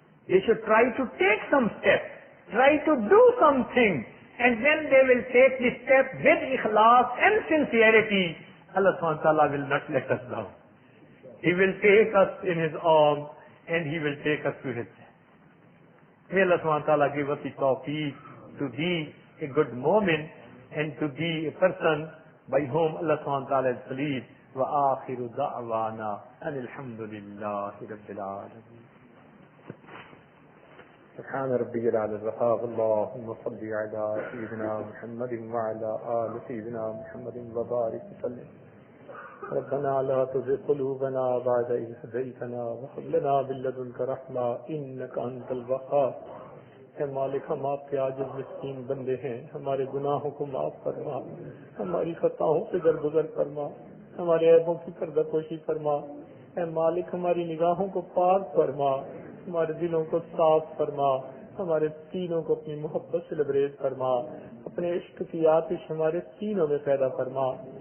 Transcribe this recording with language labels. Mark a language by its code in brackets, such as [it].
[en] They should try to take some steps, try to do something, and when they will take the step with ikhlas and sincerity, Allah subhanahu wa ta'ala will not let us down. He will take us in His arms and He will take us to His chest. May Allah subhanahu wa ta'ala give us the tawfiq to be a good mu'min and to be a person by whom Allah subhanahu wa ta'ala is pleased. [ar] وآخر دعوانا أن الحمد لله رب العالمين. سبحان ربي الأعلى الوهاب. اللهم صل على سيدنا محمد وعلى آل سيدنا محمد وبارك وسلم. ربنا لا تزغ قلوبنا بعد إذ هديتنا وهب لنا من لدنك رحمة إنك أنت الوهاب. [ur] اے مالک، ہم آپ کے عاجز مسکین بندے ہیں، ہمارے گناہوں کو معاف فرما، ہماری خطاؤں سے درگزر فرما، ہمارے عیبوں کی پردہ پوشی فرما. اے مالک، ہماری نگاہوں کو پاک فرما، ہمارے دلوں کو صاف فرما، ہمارے سینوں کو اپنی محبت سے لبریز فرما، اپنے عشق کی آتش ہمارے سینوں میں پیدا فرما.